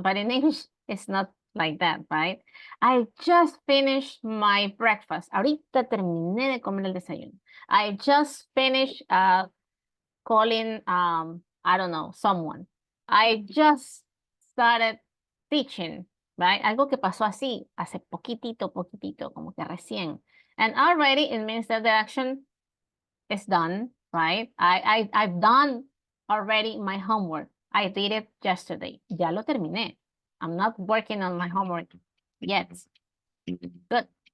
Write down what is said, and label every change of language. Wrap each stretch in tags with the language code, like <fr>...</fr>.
<en>But in English, it's not like that, right? I just finished my breakfast.</en> <es>Ahorita terminé de comer el desayuno.</es> <en>I just finished calling, I don't know, someone. I just started teaching, right?</en> <es>Algo que pasó así, hace poquitito, como que recién.</es> <en>And already it means that the action is done, right? I've done already my homework. I did it yesterday.</en> <es>Ya lo terminé.</es> <en>I'm not working on my homework yet. Good.</en>